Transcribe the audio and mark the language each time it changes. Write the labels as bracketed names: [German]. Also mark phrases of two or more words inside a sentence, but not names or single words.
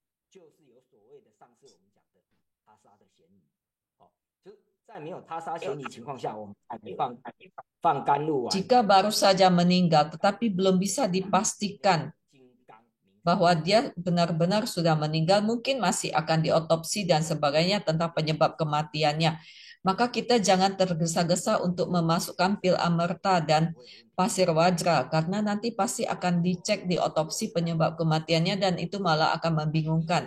[Chinese] 就是有所谓的上次我们讲的他杀的嫌疑。就是在没有他杀嫌疑情况下，我们还没放甘露丸。 [Indonesian] Jika baru saja meninggal tetapi belum bisa dipastikan bahwa dia benar-benar sudah meninggal, mungkin masih akan diotopsi dan sebagainya tentang penyebab kematiannya. Maka kita jangan tergesa-gesa untuk memasukkan pil amerta dan pasir wajra, karena nanti pasti akan dicek di otopsi penyebab kematiannya dan itu malah akan membingungkan.